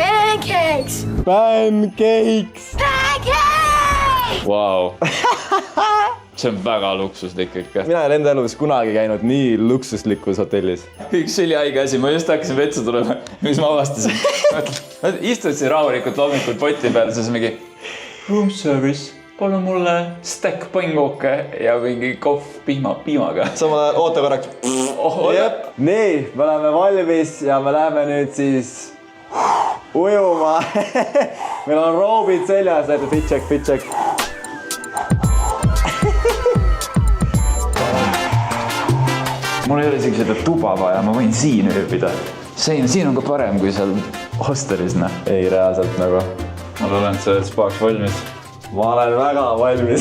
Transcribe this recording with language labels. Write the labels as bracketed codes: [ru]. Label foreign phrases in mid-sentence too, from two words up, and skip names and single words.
[et] Wow. See on väga luksuslik ikka. Mina olen enda elus kunagi käinud nii luksuslikus hotellis. Üks ülihaige asi, ma just hakkasin vetsu tulema, mis ma avastasin. Istud siin rahulikult loomikul poti peal, siis mingi [en] room service. [et] Palun mulle stek pangoke ja mingi kohv piimaga. Sama oota korraks. Nii, me oleme valmis ja me läheme nüüd siis ujuma. Meil on roobid seljas, näete [en] fit check. [et] Mul ei ole isegi seda tuba vaja, ma võin siin ööbida. Siin on ka parem kui seal hostelis. Ei, reaalselt nagu. Ma olen sellelt spaaks valmis. Ma olen väga valmis.